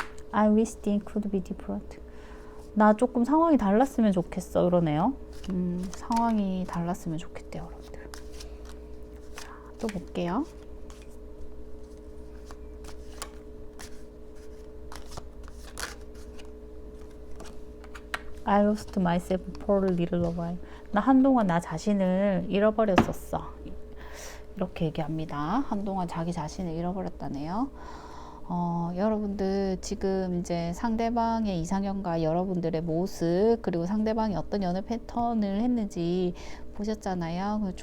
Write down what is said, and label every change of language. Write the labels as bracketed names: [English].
[English] I wish things could be different. [Korean] 나 조금 상황이 달랐으면 좋겠어. 이러네요. 상황이 달랐으면 좋겠대요, 여러분들. 자, 또 볼게요. [English] I lost myself for a little while. [Korean] 나 한동안 나 자신을 잃어버렸었어. 이렇게 얘기합니다. 한동안 자기 자신을 잃어버렸다네요. 여러분들 지금 이제 상대방의 이상형과 여러분들의 모습, 그리고 상대방이 어떤 연애 패턴을 했는지 보셨잖아요.